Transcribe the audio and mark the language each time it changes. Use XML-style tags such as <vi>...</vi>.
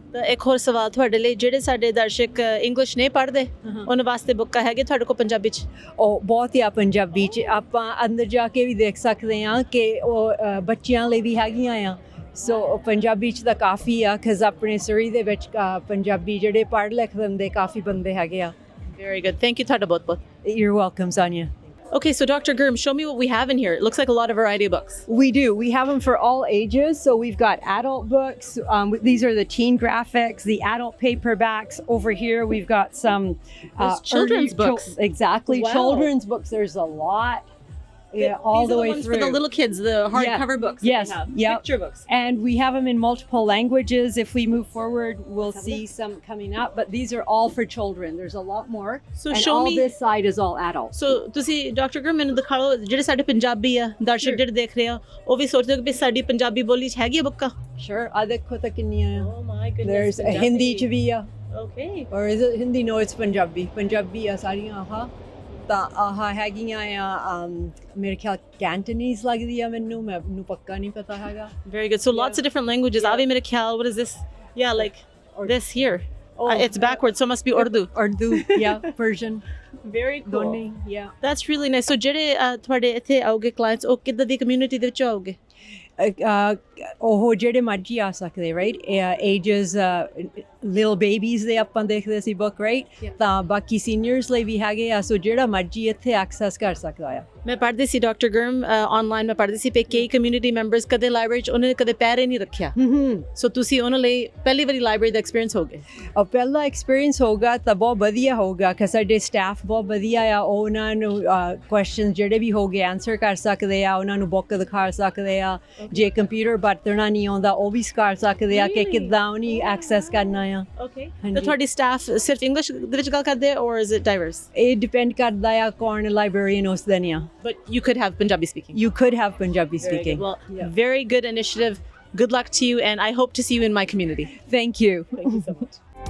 <pa>ਤਾਂ ਇੱਕ ਹੋਰ ਸਵਾਲ ਤੁਹਾਡੇ ਲਈ ਜਿਹੜੇ ਸਾਡੇ ਦਰਸ਼ਕ ਇੰਗਲਿਸ਼ ਨਹੀਂ ਪੜ੍ਹਦੇ ਉਹਨਾਂ ਵਾਸਤੇ ਬੁੱਕਾਂ ਹੈਗੇ ਤੁਹਾਡੇ ਕੋਲ ਪੰਜਾਬੀ 'ਚ ਉਹ ਬਹੁਤ ਹੀ ਆ ਪੰਜਾਬੀ 'ਚ ਆਪਾਂ ਅੰਦਰ ਜਾ ਕੇ ਵੀ ਦੇਖ ਸਕਦੇ ਹਾਂ ਕਿ ਉਹ ਬੱਚਿਆਂ ਲਈ ਵੀ ਹੈਗੀਆਂ ਆ ਸੋ ਪੰਜਾਬੀ 'ਚ ਤਾਂ ਕਾਫੀ ਆ ਕਿਉਂਕਿ ਆਪਣੇ Surrey ਦੇ ਵਿੱਚ ਪੰਜਾਬੀ ਜਿਹੜੇ ਪੜ੍ਹ ਲਿਖ ਦਿੰਦੇ ਕਾਫੀ ਬੰਦੇ ਹੈਗੇ ਆ</pa> <en>very good thank you</en> <pa>ਤੁਹਾਡਾ ਬਹੁਤ ਬਹੁਤ</pa> <en>You're welcome, Sonia. Okay, so Dr. Gurm, show me what we have in here. It looks like a lot of variety of books. We do. We have them for all ages. So we've got adult books. These are the teen graphics, the adult paperbacks. Over here, we've got some children's books. Exactly. Wow. Children's books. There's a lot. Yeah, all the way through. For the little kids, the hardcover books. Yes, picture books. And we have them in multiple languages. If we move forward, we'll see some coming up. But these are all for children. There's a lot more. So and show me. This side is all adult.</en> <pa>So ਤੁਸੀਂ doctor ਗੁਰਮ ਮੈਨੂੰ ਦਿਖਾ ਲਓ ਜਿਹੜੇ ਸਾਡੇ ਪੰਜਾਬੀ ਆ ਦਰਸ਼ਕ ਜਿਹੜੇ ਦੇਖ ਰਹੇ ਆ ਉਹ ਵੀ ਸੋਚਦੇ ਕਿ ਸਾਡੀ ਪੰਜਾਬੀ ਬੋਲੀ 'ਚ ਹੈਗੀ ਆ ਬੁੱਕਾਂ</pa> <en>Sure.</en> <pa>ਆ ਦੇਖੋ ਤਾਂ ਕਿੰਨੀਆਂ ਆ.</pa> <en>Oh my goodness. There's Hindi</en> <pa>'ਚ ਵੀ ਆ.</pa> <en>Okay. Or is it Hindi? No, it's Punjabi.</en> <pa>Punjabi ਆ ਸਾਰੀਆਂ ਆਹ ਤਾਂ ਆਹ ਹੈਗੀਆਂ ਆ ਮੇਰੇ ਖਿਆਲ ਕੈਂਟਨੀਜ਼ ਲੱਗਦੀ ਆ ਮੈਨੂੰ ਪੱਕਾ ਨਹੀਂ ਪਤਾ ਹੈਗਾ</pa> <en>Very good. So lots of different languages.</en> <pa>ਆਵੇ ਮੇਰੇ ਖਿਆਲ</pa> <en>what is this? Yeah, like this here. It's backwards, so it must be Urdu. Urdu, yeah, Persian. Very cool. Doni, yeah. That's really nice.</en> <pa>So ਜਿਹੜੇ ਤੁਹਾਡੇ ਇੱਥੇ ਆਉਗੇ clients ਉਹ ਕਿੱਦਾਂ ਦੀ community ਦੇ ਵਿੱਚ ਆਉਗੇ ਉਹ ਜਿਹੜੇ ਮਰਜ਼ੀ ਆ ਸਕਦੇ</pa> <en>right ages little babies</en> <pa>ਦੇ ਆਪਾਂ ਦੇਖਦੇ ਸੀ ਬੁੱਕ ਰਾਈਟ ਤਾਂ ਬਾਕੀ ਸੀਨੀਅਰਸ ਲਈ ਵੀ ਹੈਗੇ ਆ ਸੋ ਜਿਹੜਾ ਮਰਜ਼ੀ ਇੱਥੇ ਐਕਸੈਸ ਕਰ ਸਕਦਾ ਆ ਮੈਂ ਪੜ੍ਹਦੀ ਸੀ ਡਾਕਟਰ ਗੁਰਮ ਆਨਲਾਈਨ ਮੈਂ ਪੜ੍ਹਦੀ ਸੀ ਪੇ ਕਈ ਕਮਿਊਨਿਟੀ ਮੈਂਬਰਸ ਕਦੇ ਲਾਇਬ੍ਰੇਰੀ 'ਚ ਉਹਨਾਂ ਨੇ ਕਦੇ ਪੈਰ ਹੀ ਨਹੀਂ ਰੱਖਿਆ ਸੋ ਤੁਸੀਂ ਉਹਨਾਂ ਲਈ ਪਹਿਲੀ ਵਾਰੀ ਲਾਇਬ੍ਰੇਰੀ ਦਾ ਐਕਸਪੀਰੀਅੰਸ ਹੋਗੇ ਪਹਿਲਾ ਐਕਸਪੀਰੀਅੰਸ ਹੋਗਾ ਤਾਂ ਬਹੁਤ ਵਧੀਆ ਹੋਗਾ ਕਿ ਸਾਡੇ ਸਟਾਫ ਬਹੁਤ ਵਧੀਆ ਆ ਉਹਨਾਂ ਨੂੰ ਕੁਐਸਚਨ ਜਿਹੜੇ ਵੀ ਹੋਗੇ ਆਨਸਰ ਕਰ ਸਕਦੇ ਆ ਉਹਨਾਂ ਨੂੰ ਬੁੱਕ ਦਿਖਾ ਸਕਦੇ ਆ ਜੇ ਕੰਪਿਊਟਰ ਵਰਤਣਾ ਨਹੀਂ ਆਉਂਦਾ ਉਹ ਵੀ ਸਿਖਾ ਸਕਦੇ ਆ ਕਿ ਕਿੱਦਾਂ ਉਹਨੀ ਐਕਸੈਸ ਕਰਨਾ ਆ ਓਕੇ ਤਾਂ ਤੁਹਾਡੀ ਸਟਾਫ ਸਿਰਫ ਇੰਗਲਿਸ਼ ਦੇ ਵਿੱਚ ਗੱਲ ਕਰਦੇ</pa> <en>ਔਰ is it divorce</en> <pa>ਇਹ ਡਿਪੈਂਡ ਕਰਦਾ ਆ ਕੌਣ ਲਾਇਬ੍ਰੇਰੀਅਨ ਉਸ ਦਿਨ ਆ</pa> <en>But you could have Punjabi speaking. You could have Punjabi speaking. Very good initiative. Good luck to you, and I hope to see you in my community. Thank you. Thank you so much.</en>